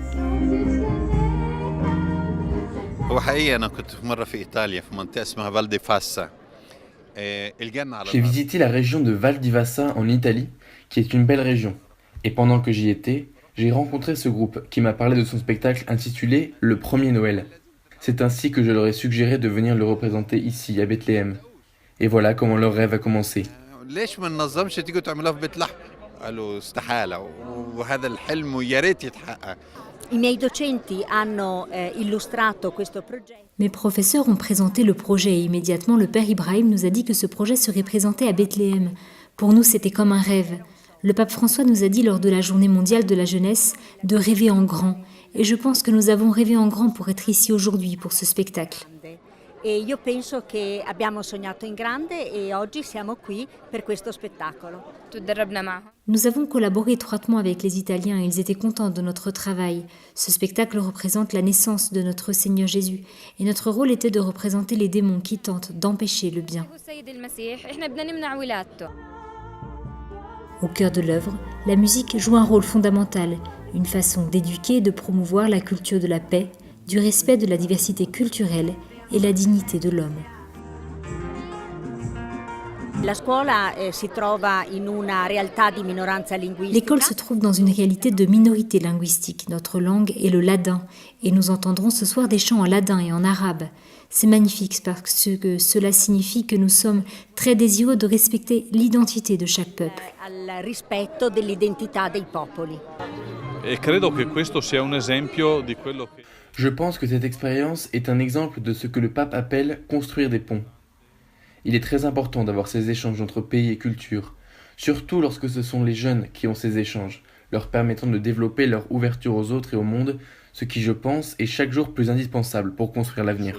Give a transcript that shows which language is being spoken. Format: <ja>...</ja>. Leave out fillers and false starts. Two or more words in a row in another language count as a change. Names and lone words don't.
<fr>J'ai visité la région de Val di Vassa en Italie, qui est une belle région. Et pendant que j'y étais, j'ai rencontré ce groupe qui m'a parlé de son spectacle intitulé « Le premier Noël ». C'est ainsi que je leur ai suggéré de venir le représenter ici, à Bethléem. Et voilà comment leur rêve a commencé.</fr> <ar>قالوا استحالة وهذا الحلم ويا ريت يتحقق.</ar> <it>I miei docenti hanno illustrato questo progetto.</it> <fr>Mes professeurs ont présenté le projet et immédiatement le père Ibrahim nous a dit que ce projet serait présenté à Bethléem. Pour nous, c'était comme un rêve. Le pape François nous a dit lors de la journée mondiale de la jeunesse de rêver en grand. Et je pense que nous avons rêvé en grand pour être ici aujourd'hui pour ce spectacle.</fr> <it>E io penso che abbiamo sognato in grande e oggi siamo qui per questo spettacolo.</it> <fr>Nous avons collaboré étroitement avec les Italiens et ils étaient contents de notre travail. Ce spectacle représente la naissance de notre Seigneur Jésus et notre rôle était de représenter les démons qui tentent d'empêcher le bien. Au cœur de l'œuvre, la musique joue un rôle fondamental, une façon d'éduquer et de promouvoir la culture de la paix, du respect de la diversité culturelle et la dignité de l'homme.</fr> <it>La scuola si trova in una realtà di minoranza linguistica.</it> <fr>L'école se trouve dans une réalité de minorité linguistique. Notre langue est le ladin et nous entendrons ce soir des chants en ladin et en arabe. C'est magnifique parce que cela signifie que nous sommes très désireux de respecter l'identité de chaque peuple.</fr> <it>Al rispetto dell'identità dei popoli. E credo che questo sia un esempio di quello che</it> <fr>Je pense que cette expérience est un exemple de ce que le pape appelle construire des ponts. Il est très important d'avoir ces échanges entre pays et cultures, surtout lorsque ce sont les jeunes qui ont ces échanges, leur permettant de développer leur ouverture aux autres et au monde, ce qui, je pense, est chaque jour plus indispensable pour construire l'avenir.</fr>